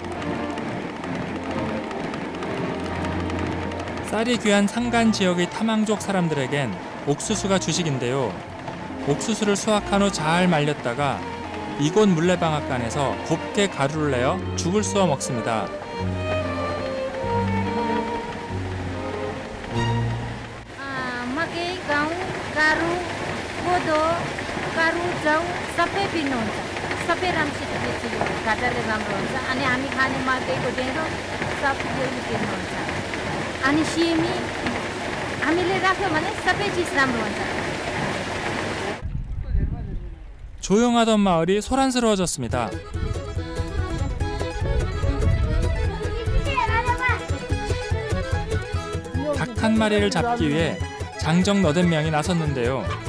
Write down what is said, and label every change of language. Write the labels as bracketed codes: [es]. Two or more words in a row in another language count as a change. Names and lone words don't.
[ko] 쌀이 귀한 산간 지역의 타망족 사람들에겐 옥수수가 주식인데요. 옥수수를 수확한 후 잘 말렸다가 이곳 물레방앗간에서 곱게 가루를 내어 죽을 쏘아 먹습니다. [ne] मकै गहुँ गारु कोदो गारु जौ सबै पिन्नुहुन्छ सबै राम्रोसित बेच्यो घाटाले राम्रो हुन्छ अनि हामी खाने मकैको ढेँडो सब यो पिन्नुहुन्छ अनि सिमी हामीले राख्यो भने सबै चिज राम्रो हुन्छ. [ko] 조용하던 마을이 소란스러워졌습니다. 닭 한 마리를 잡기 위해 장정 8명이 나섰는데요.